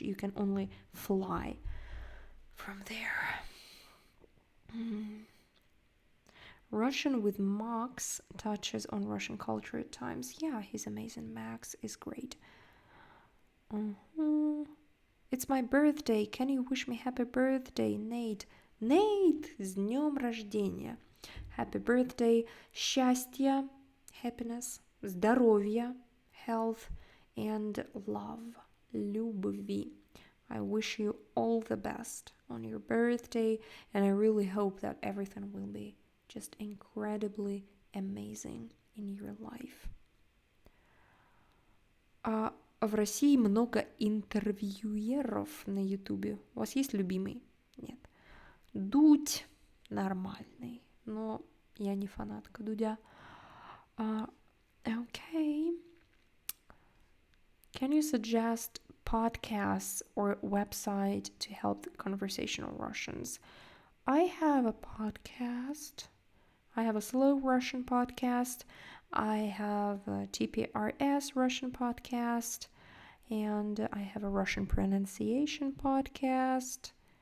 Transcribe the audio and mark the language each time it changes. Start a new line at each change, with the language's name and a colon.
English: You can only fly from there. Russian with Max touches on Russian culture at times. Yeah, he's amazing. Max is great. It's my birthday. Can you wish me happy birthday, Nate?
Russian: Nate, с днем рождения.
English: Happy birthday. Счастья, happiness, здоровья, health, and love, любви. I wish you all the best on your birthday, and I really hope that everything will be just incredibly amazing in your life.
Russian: В России много интервьюеров на Ютубе. У вас есть любимый? Нет. Дудь нормальный, но я не фанатка Дудя.
English: Okay. Can you suggest podcasts or website to help the conversational Russians? I have a podcast. I have a slow Russian podcast. I have a TPRS Russian podcast, and I have a Russian pronunciation podcast.